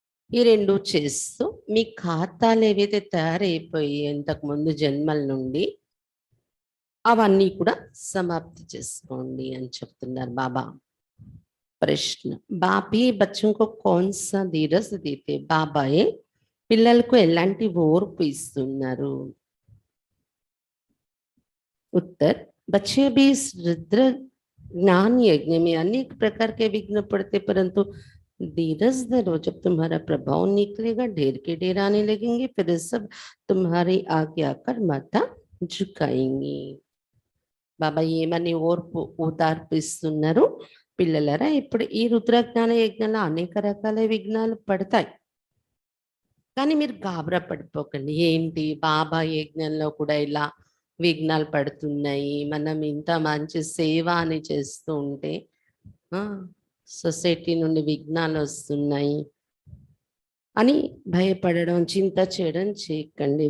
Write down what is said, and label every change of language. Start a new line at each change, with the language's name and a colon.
Telugu: ఈ రెండు చేస్తూ మీ ఖాతాలు ఏవైతే తయారైపోయి ఇంతకుముందు జన్మల నుండి అవన్నీ కూడా సమాప్తి చేసుకోండి అని చెప్తున్నారు బాబా.
Hindi: ప్రశ్న: బాబీ బచ్చంకు కౌన్సా ధీరస్ దేతే?
Telugu: బాబాయే పిల్లలకు ఎలాంటి ఓర్పు ఇస్తున్నారు?
Hindi: उत्तर: बच्चे भी इस रुद्र ज्ञान यज्ञ में अनेक प्रकार के विघ्न पड़ते, परंतु धीरज धरो, जब तुम्हारा प्रभाव निकलेगा ढेर के ढेर आने लगेंगे, फिर सब तुम्हारी आगे आकर माथा झुकाएंगे.
Telugu: బాబా ఏమని ఓర్పు ఉదార్పిస్తున్నారు? పిల్లలరా, ఇప్పుడు ఈ రుద్రజ్ఞాన యజ్ఞంలో అనేక రకాల విఘ్నాలు పడతాయి, కానీ మీరు గాబరా పడిపోకండి. ఏంటి, బాబా యజ్ఞంలో కూడా ఇలా విఘ్నాలు పడుతున్నాయి, మనం ఇంత మంచి సేవ అని చేస్తూ ఉంటే సొసైటీ నుండి విఘ్నాలు వస్తున్నాయి అని భయపడడం, చింత చేయడం చేయకండి.